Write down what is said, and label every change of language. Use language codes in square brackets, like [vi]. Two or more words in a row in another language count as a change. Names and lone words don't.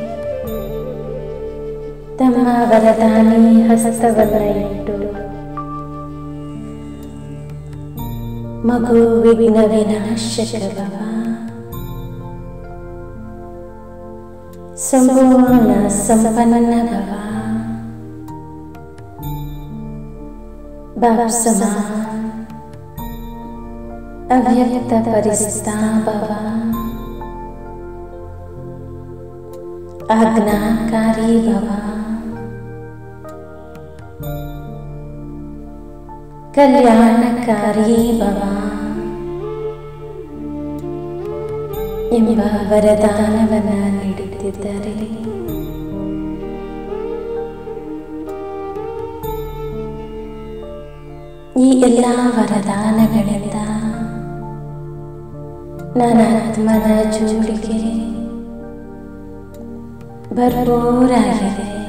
[kn] ತಮ್ಮ ವರದಾನಿ ಹಸ್ತವನ್ನು ಇಟ್ಟು ಮಗು [hi] विघ्न विनाशक भव, संपूर्ण संपन्न भव, बाप समान अव्यक्त परिस्था भव, आज्ञाकारी भव, कल्याणकारी भव [kn] ಎಂಬ ವರದಾನವನ್ನು ನೀಡುತ್ತಿದ್ದಾರೆ. ಈ ಎಲ್ಲ ವರದಾನಗಳಿಂದ ನನ್ನ ಆತ್ಮನ ಜೋಡಿಗೆ ಭರ್ಪೂರಾಗಿದೆ.